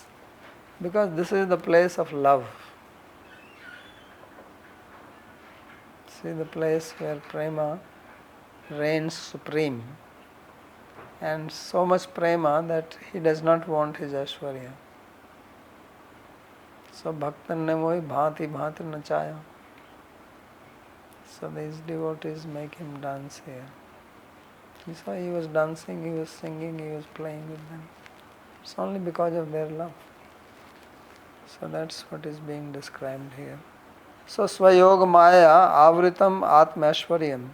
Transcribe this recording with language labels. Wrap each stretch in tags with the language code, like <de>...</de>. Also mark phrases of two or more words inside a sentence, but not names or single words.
<en>Because this is the place of love. See, the place where prema reigns supreme. And so much prema that he does not want his Aishwarya.</en> <hi>So भक्तन ने मोहि भाँति भाँति नचाया.</hi> <en>So these devotees make him dance here. That's why he was dancing, he was singing, he was playing with them. It's only because of their love. So that's what is being described here.</en> <sa>So स्वयोग माया आवृतम् आत्म ऐश्वर्यम्.</sa>